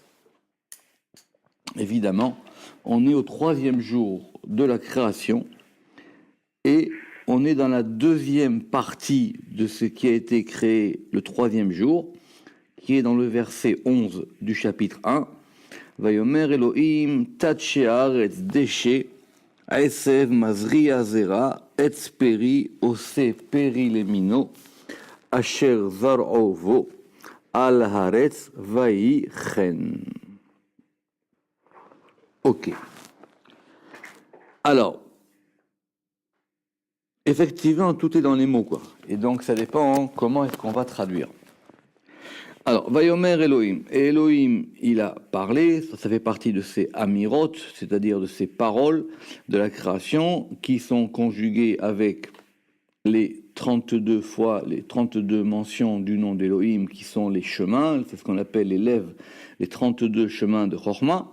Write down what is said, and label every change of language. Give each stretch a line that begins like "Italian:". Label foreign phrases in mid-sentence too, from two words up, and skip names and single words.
French: Évidemment, on est au 3e jour de la création et on est dans la 2e partie de ce qui a été créé le 3e jour, qui est dans le verset 11 du chapitre 1.
Hebrew: ויאמר אלהים תדשא הארץ דשא עשב מזריע זרע עץ פרי עשה פרי למינו אשר זרעו בו על הארץ ויהי כן.
French: Ok. Alors, effectivement, tout est dans les mots, quoi. Et donc, ça dépend comment est-ce qu'on va traduire. Alors,
Hebrew: ויאמר אלהים.
French: Et Elohim, il a parlé, ça fait partie de ces amirot, c'est-à-dire de ces paroles de la création qui sont conjuguées avec les 32 fois, les 32 mentions du nom d'Elohim qui sont les chemins, c'est ce qu'on appelle les lèvres, les 32 chemins de Chorma.